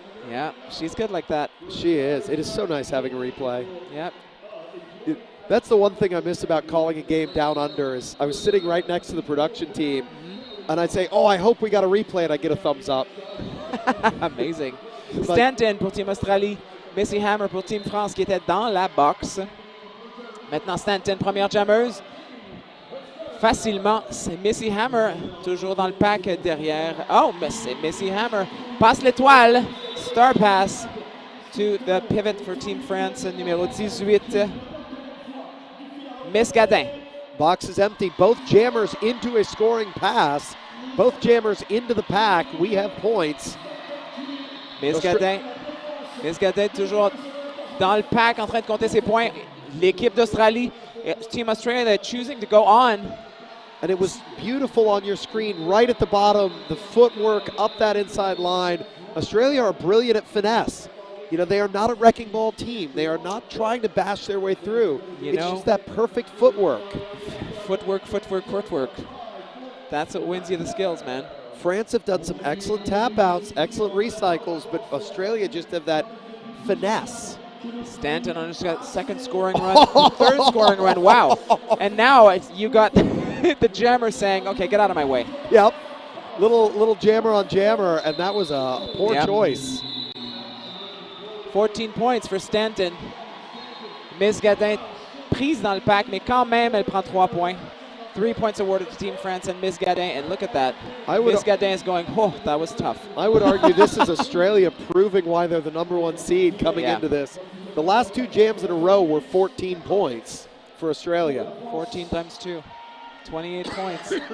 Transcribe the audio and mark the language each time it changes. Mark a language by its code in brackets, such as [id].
[en] Yeah, she's good like that. She is. It is so nice having a replay. Yep. That's the one thing I miss about calling a game down under is I was sitting right next to the production team, and I'd say, oh, I hope we got a replay, and I get a thumbs up. Amazing. But- [fr] Stanton pour Team Australie. Missy Hammer pour Team France qui était dans la box. Maintenant Stanton, première jammeuse. Facilement, c'est Missy Hammer, toujours dans le pack derrière. Oh, mais c'est Missy Hammer. Passe l'étoile. [en] Star pass to the pivot for Team France, numéro 18. Miss Gadin. Box is empty. Both jammers into a scoring pass. Both jammers into the pack. We have points. Miss Gadin. [fr] Miss Gadin toujours dans le pack en train de compter ses points. L'équipe d'Australie, [en] Team Australia, choosing to go on. And it was beautiful on your screen right at the bottom. The footwork up that inside line. Australia are brilliant at finesse. You know, they are not a wrecking ball team. They are not trying to bash their way through. You It's know- just that perfect footwork. Footwork, footwork, footwork. That's what wins you the skills, man. France have done some excellent tap outs, excellent recycles, but Australia just have that finesse. Stanton on his second scoring run, third scoring run. Wow. And now you got the jammer saying, okay, get out of my way. Yep. Little jammer on jammer, and that was a poor Yep. choice. 14 points for Stanton. [fr] Miss Gadin prise dans le pack, mais quand même, elle prend 3 points. [en] 3 points awarded to Team France and Miss Gadin, and look at that. I would- Miss Gadin is going, oh, that was tough. I would argue this is Australia proving why they're the #1 seed coming Yeah. into this. The last 2 jams in a row were 14 points for Australia. 14 times 2, 28 points.